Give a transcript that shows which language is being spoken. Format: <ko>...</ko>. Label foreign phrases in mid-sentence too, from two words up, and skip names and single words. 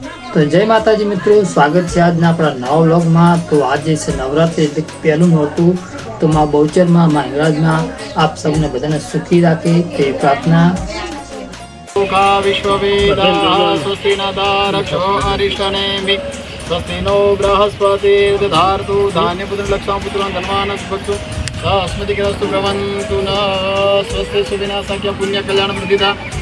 <gu>તો જય માતાજી મિત્રો, સ્વાગત છે આજના આપણા નવા વ્લોગમાં। તો આજે છે નવરાત્રી, એટલે પહેલું નોરતું। તો માં બહુચરમાં માં હિંગળાજમાં આપ સૌને બધાને સુખી રાખે તે પ્રાર્થના।</gu> <sa>स्वस्ति नक्षो अरिष्टनेमि स्वस्ति नो बृहस्पति दधातु धान्यपुत्र लक्षापुत्र धनवान भक्तु अस्मति ग्रस्तु भवन्तु न स्वस्ति सुविनाशक्य पुण्य कल्याण प्रदिता।</sa>